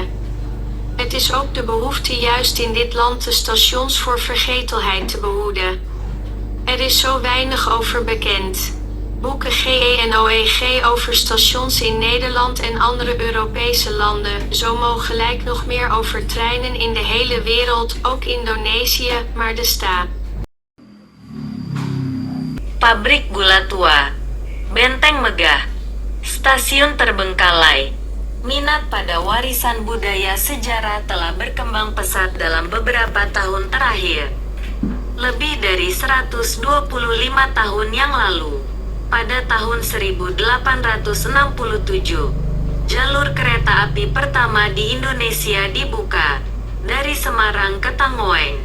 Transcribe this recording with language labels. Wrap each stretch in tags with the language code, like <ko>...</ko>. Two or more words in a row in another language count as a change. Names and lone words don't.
<nl>Het is ook de behoefte juist in dit land de stations voor vergetelheid te behoeden. Er is zo weinig over bekend. Boeken GENOEG over stations in Nederland en andere Europese landen, zo mogelijk nog meer over treinen in de hele wereld, ook Indonesië, maar de sta.</nl> <id>Pabrik gula tua, benteng megah, stasiun terbengkalai. Minat pada warisan budaya sejarah telah berkembang pesat dalam beberapa tahun terakhir. Lebih dari 125 tahun yang lalu, pada tahun 1867, jalur kereta api pertama di Indonesia dibuka, dari Semarang ke Tangwing.</id>